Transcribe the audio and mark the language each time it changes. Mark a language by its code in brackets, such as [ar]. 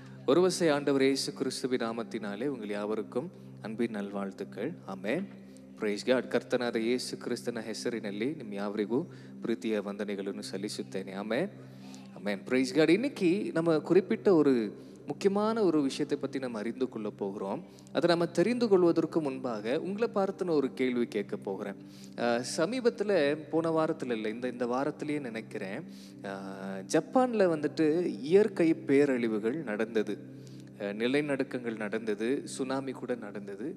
[ta] ஒருவசை ஆண்டவர் இயேசு கிறிஸ்துவின் நாமத்தினாலே உங்கள் யாவருக்கும் ಅನ್ಬಿನ ನಲ್ವಾಳ್ತುಗಳು. [en] Amen. Praise God. [kn] ಕರ್ತನಾದ ಯೇಸು ಕ್ರಿಸ್ತನ ಹೆಸರಿನಲ್ಲಿ ನಿಮ್ಮ ಯಾವರಿಗೂ ಪ್ರೀತಿಯ ವಂದನೆಗಳನ್ನು ಸಲ್ಲಿಸುತ್ತೇನೆ. [en] Amen amen. Praise God. [ta] இன்னைக்கு நம்ம குறிப்பிட்ட ஒரு முக்கியமான ஒரு விஷயத்தை பற்றி நம்ம அறிந்து கொள்ள போகிறோம். அதை நம்ம தெரிந்து கொள்வதற்கு முன்பாக உங்களை பார்த்து நான் ஒரு கேள்வி கேட்க போகிறேன். சமீபத்தில் போன வாரத்தில் இல்லை, இந்த வாரத்திலேயே நினைக்கிறேன், ஜப்பானில் வந்துட்டு இயற்கை பேரழிவுகள் நடந்தது, நிலநடுக்கங்கள் நடந்தது, சுனாமி கூட நடந்தது.